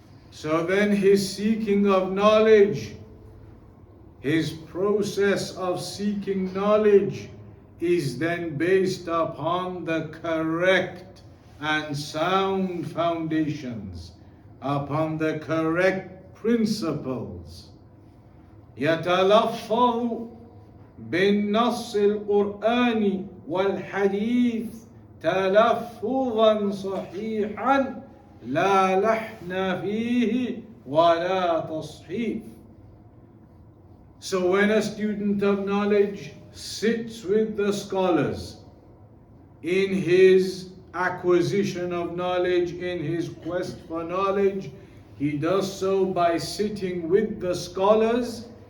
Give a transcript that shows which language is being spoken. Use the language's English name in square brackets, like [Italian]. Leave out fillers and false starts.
[English] So then his seeking of knowledge, his process of seeking knowledge is then based upon the correct and sound foundations, upon the correct principles. [Arabic] يتلفظ بالنص القرآني والحديث تلفظا صحيحا لا لحن فيه ولا تصحيف. [English] So when a student of knowledge sits with the scholars in his acquisition of knowledge, in his quest for knowledge, he does so by sitting with the scholars.